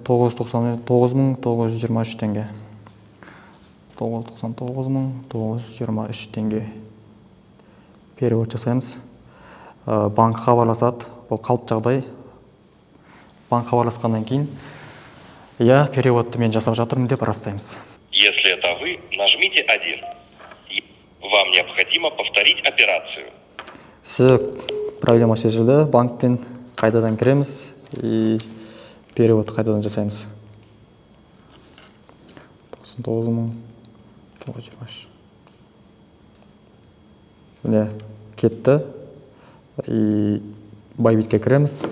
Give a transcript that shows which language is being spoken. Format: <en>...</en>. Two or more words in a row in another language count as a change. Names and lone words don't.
<kk>999.923 теңге. 999.923 теңге. Перевод жасаймыз. Банк хабарласады, ол қалыпты жағдай. Банк хабарласқаннан кейін, я переводты мен жасап жатырмын деп растаймыз.</kk> <ru>Если это вы, нажмите 1. Вам необходимо повторить операцию. Все, проблема</ru> <kk>шешілді. Банктен қайтадан кіреміз</kk> <ru>и перевод</ru> <kk>қайтадан жасаймыз. 99.923. Міне кетті. И Bybit'ке кіреміз.</kk>